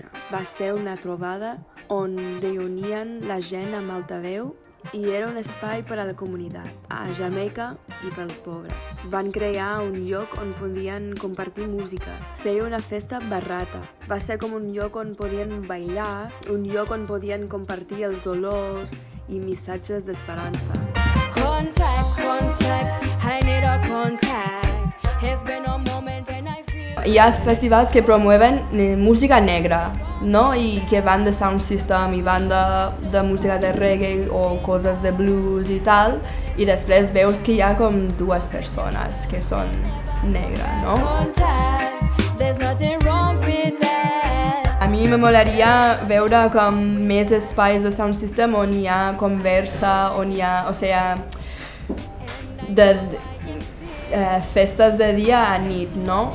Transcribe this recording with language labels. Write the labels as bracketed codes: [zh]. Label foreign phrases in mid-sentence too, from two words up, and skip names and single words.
[ca] Va ser una trobada on reunien la gent amb altaveu i era un espai per a la comunitat, a Jamaica i pels pobres. Van crear un lloc on podien compartir música. Feia una festa barata. Va ser com un lloc on podien ballar, un lloc on podien compartir els dolors i missatges d'esperança. [en] Contact, I need a contact. It's been a moment and I feel... [ca] Hi ha festivals que promueven música negra, no? I que van de sound system i van de música de reggae o coses de blues i tal, i després veus que hi ha com dues persones que són negres, no? A mi me molaria veure com més espais de sound system on hi ha conversa, on hi ha, o sigui, festes de dia a nit, no?